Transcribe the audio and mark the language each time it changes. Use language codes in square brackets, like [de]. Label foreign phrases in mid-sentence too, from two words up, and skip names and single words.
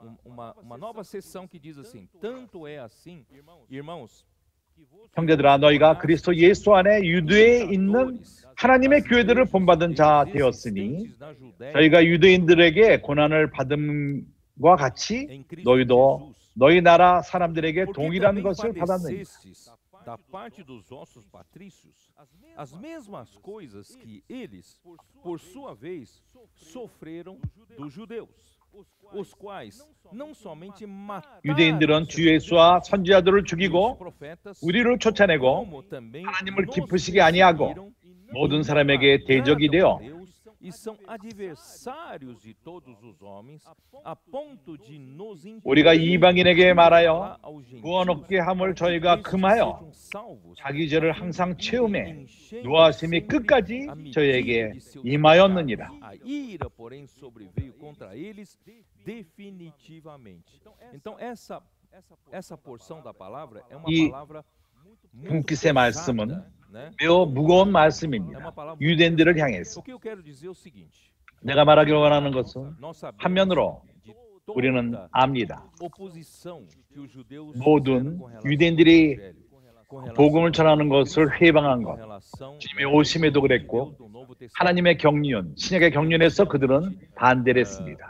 [ko] 형제들아 너희가 그리스도 예수 안에 유대에 있는 하나님의 교회들을 본받은 자 되었으니 저희가 유대인들에게 고난을 받음과 같이 너희도 너희 나라 사람들에게 동일한 것을 받았느니라. [pt] Da parte dos vossos patrícios, as mesmas coisas que eles, por sua vez, sofreram dos judeus, os quais não somente mataram [ko] 유대인들은 주 예수와 선지자들을 죽이고 우리를 쫓아내고 하나님을 기쁘시게 아니하고 모든 사람에게 대적이 되어 [pt] e são adversários de todos os homens, a ponto de nos [ko] 우리가 이방인에게 말하여 구원 얻게 함을 저희가 금하여 자기 죄를 항상 채우매 노하심이 끝까지 저희에게 임하였느니라. [pt] A ira, porém, sobreveio contra eles definitivamente. Então essa porção da palavra é uma palavra [ko] 분깃의 말씀은 매우 무거운 말씀입니다. 유대인들을 향해서. 내가 말하기를 원하는 것은 한면으로 우리는 압니다. 모든 유대인들이 복음을 전하는 것을 회방한 것, 주님의 오심에도 그랬고 하나님의 경륜, 신약의 경륜에서 그들은 반대를 했습니다.